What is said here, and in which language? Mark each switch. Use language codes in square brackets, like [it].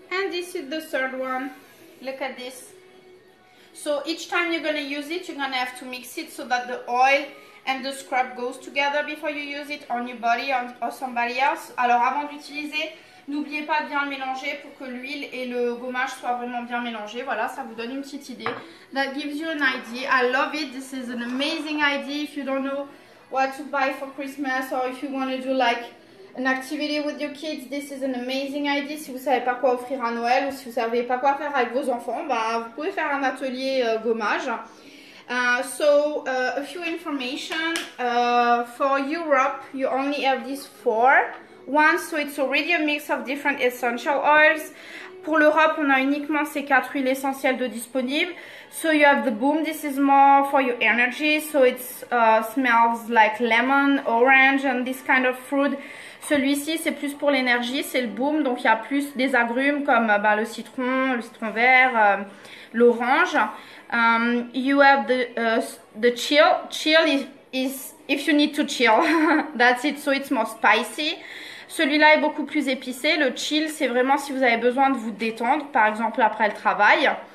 [en] This is the third one. Look at this. So each time you're going to use it, you're going to have to mix it so that the oil and the scrub goes together before you use it on your body or somebody else. [fr] Alors avant d'utiliser, n'oubliez pas de bien le mélanger pour que l'huile et le gommage soient vraiment bien mélangés. Voilà, ça vous donne une petite idée. [en] That gives you an idea. I love it. This is an amazing idea if you don't know what to buy for Christmas or if you want to do like an activity with your kids. This is an amazing idea. [fr] Si vous savez pas quoi offrir à Noël ou si vous savez pas quoi faire avec vos enfants, bah, vous pouvez faire un atelier gommage. [en] A few information. For Europe, you only have these 4 ones, so it's already a mix of different essential oils. [fr] Pour l'Europe, on a uniquement ces 4 huiles essentielles de disponibles. [en] So you have the Boom. This is more for your energy. So it smells like lemon, orange, and this kind of fruit. [fr] Celui-ci, c'est plus pour l'énergie, c'est le Boom. Donc il y a plus des agrumes comme le citron vert, l'orange. [en] You have the chill. Chill is if you need to chill. That's it. So it's more spicy. [fr] Celui-là est beaucoup plus épicé. Le chill, c'est vraiment si vous avez besoin de vous détendre, par exemple après le travail.